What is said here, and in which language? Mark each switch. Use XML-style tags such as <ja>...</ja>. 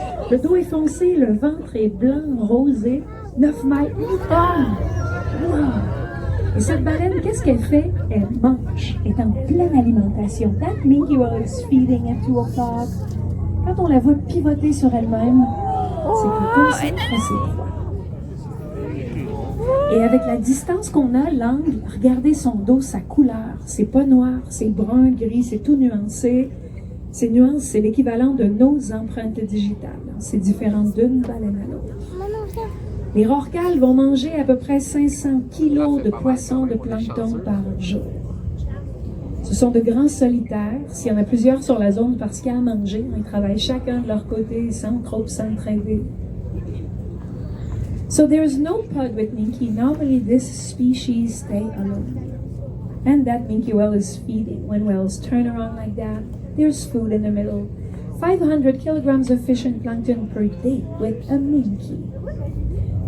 <fr>Le dos est foncé, le ventre est blanc, rosé, 9 mètres. Wow. Et cette baleine, qu'est-ce qu'elle fait? Elle mange, elle est en pleine alimentation.</fr> <en>That minke whale is feeding at 2 o'clock.</en> <fr>Quand on la voit pivoter sur elle-même, c'est qu'elle concentre ses proies. Et avec la distance qu'on a, l'angle, regardez son dos, sa couleur. C'est pas noir, c'est brun, gris, c'est tout nuancé. Ces nuances, c'est l'équivalent de nos empreintes digitales. C'est différent d'une baleine à l'autre. Les rorquals vont manger à peu près 500 kilos de poissons de plancton par jour. Ce sont de grands solitaires. S'il y en a plusieurs sur la zone parce qu'il y a à manger, ils travaillent chacun de leur côté sans trop s'entraider.</fr> <en>So there is no pod with minke. Normally this species stay alone. And that minke whale is feeding. When whales turn around like that, there's food in the middle. 500 kilograms of fish and plankton per day with a minke.</en>